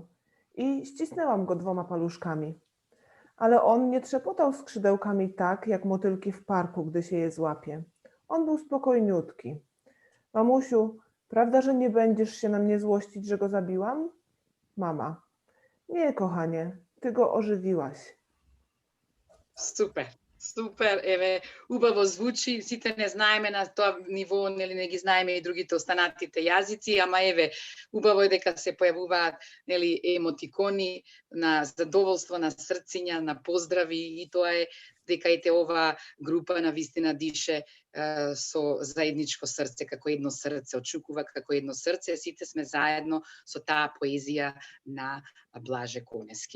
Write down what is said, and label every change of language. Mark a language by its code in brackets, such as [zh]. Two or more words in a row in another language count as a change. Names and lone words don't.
[pl] I ścisnęłam go 2 paluszkami. Ale on nie trzepotał skrzydełkami tak, jak motylki w parku, gdy się je złapie. On był spokojniutki. Mamusiu, prawda, że nie będziesz się na mnie złościć, że go zabiłam? Mama. Nie, kochanie, ty go ożywiłaś. [mk] Супер, супер, еве, убаво звучи, сите не знаеме на тоа ниво, нели не ги знаеме и другите останатите јазици, ама еве, убаво е дека се појавуваат, нели, емотикони на задоволство, на срциња, на поздрави, и тоа е дека ете ова група на вистина дише со заедничко срце, како едно срце, очукува како едно срце, сите сме заедно со таа поезија на Blaže Konecki.